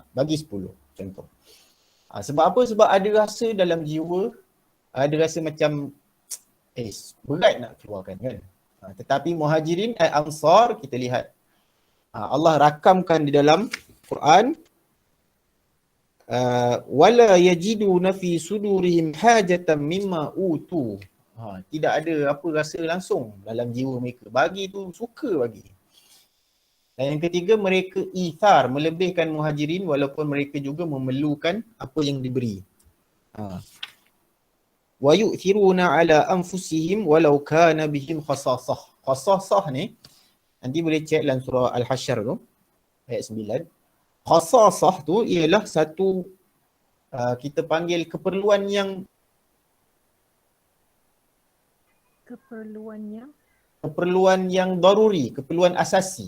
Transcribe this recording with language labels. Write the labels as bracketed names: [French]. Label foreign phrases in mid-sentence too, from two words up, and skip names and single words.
[Malay] Bagi 10 contoh. Sebab apa? Sebab ada rasa dalam jiwa, ada rasa macam berat nak keluarkan kan. Tetapi Muhajirin Ansar kita lihat Allah rakamkan di dalam Quran, [Arabic] ولا يجدون في صدورهم حاجة مما أوتوا. [Malay] Tidak ada apa rasa langsung dalam jiwa mereka. Bagi tu suka bagi. Dan yang ketiga, mereka ithar, melebihkan muhajirin walaupun mereka juga memerlukan apa yang diberi. [Arabic] ويؤثرون على أنفسهم ولو كان بهم خصاصة. [Malay] Khasasah ni nanti boleh cek dalam surah Al-Hasyr tu ayat 9. Khasasah tu ialah satu kita panggil keperluan yang daruri, keperluan asasi.